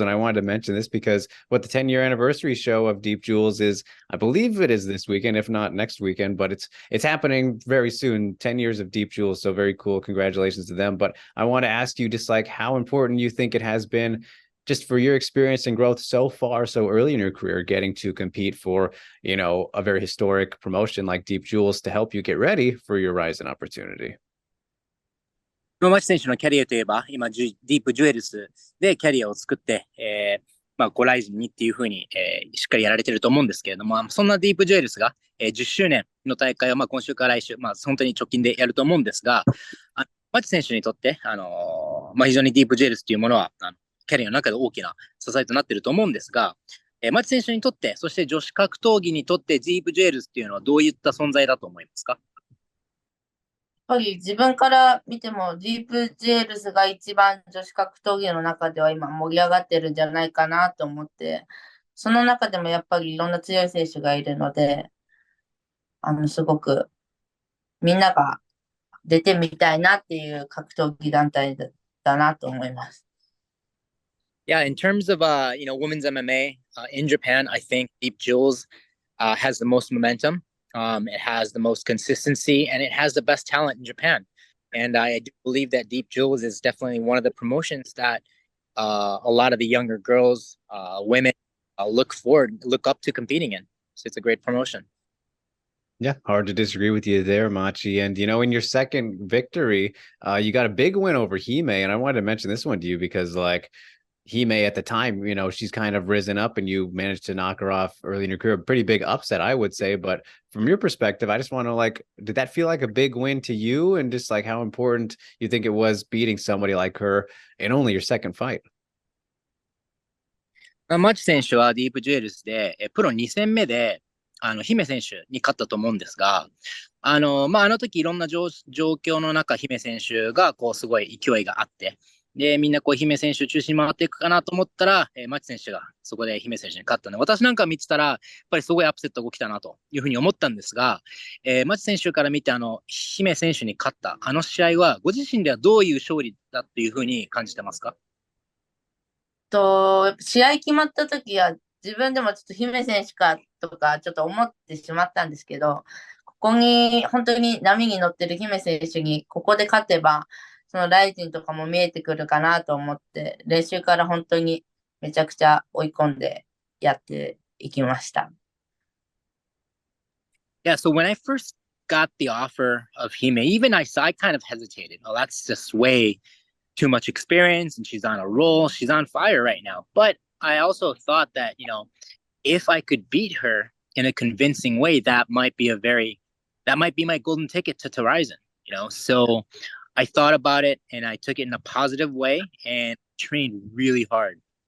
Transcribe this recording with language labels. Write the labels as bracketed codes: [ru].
[en] And I wanted to mention this because what the 10-year anniversary show of Deep Jewels is, I believe it is this weekend, if not next weekend, but it's happening very soon. 10 years of Deep Jewels. So very cool. Congratulations to them. But I want to ask you just like how important you think it has been just for your experience and growth so far, so early in your career, getting to compete for, a very historic promotion like Deep Jewels to help you get ready for your Ryzen opportunity. [ja] マチ選手のキャリアといえば、今、ディープジュエルスでキャリアを作って、ライジンにっていうふうに、しっかりやられてると思うんですけれども、そんなディープジュエルスが、10周年の大会を、今週から来週、本当に直近でやると思うんですが、マチ選手にとって、非常にディープジュエルスというものは、キャリアの中で大きな支えとなっていると思うんですが、マチ選手にとって、そして女子格闘技にとってディープジュエルスっていうのはどういった存在だと思いますか？やっぱり自分から見てもディープジュエルスが一番女子格闘技の中では今盛り上がってるんじゃないかなと思って、その中でもやっぱりいろんな強い選手がいるので、すごくみんなが出てみたいなっていう格闘技団体だなと思います。 [en] Yeah, in terms of women's MMA in Japan, I think Deep Jewels has the most momentum. It has the most consistency, and it has the best talent in Japan. And I do believe that Deep Jewels is definitely one of the promotions that a lot of the younger girls, women, look up to competing in. So it's a great promotion. Yeah, hard to disagree with you there, Machi. And, in your second victory, you got a big win over Hime. And I wanted to mention this one to you because, Hime at the time, she's kind of risen up and you managed to knock her off early in your career. Pretty big upset, I would say. But from your perspective, I just want to did that feel like a big win to you? And just like how important you think it was beating somebody like her in only your second fight? [ja] マチ選手はディープジュエルスで、プロ2戦目で、姫選手に勝ったと思うんですが、あの時いろんな状況の中、姫選手が、すごい勢いがあって、で、みんな姫選手中心に回っていくかなと思ったら、マチ選手がそこで姫選手に勝ったので、私なんか見てたら、やっぱりすごいアップセットが起きたなというふうに思ったんですが、マチ選手から見て、姫選手に勝ったあの試合は、ご自身ではどういう勝利だっていうふうに感じてますか？試合決まった時は自分でもちょっと姫選手かとかちょっと思ってしまったんですけど、ここに本当に波に乗ってる姫選手にここで勝てば、そのライジンとかも見えてくるかなと思って、練習から本当にめちゃくちゃ追い込んでやっていきました。 [en] Yeah, so when I first got the offer of Hime, even I kind of hesitated. Oh, that's just way too much experience and she's on a roll. She's on fire right now. But I also thought that, if I could beat her in a convincing way, that might be my golden ticket to Horizon, So I thought about it and I took it in a positive way and trained really hard.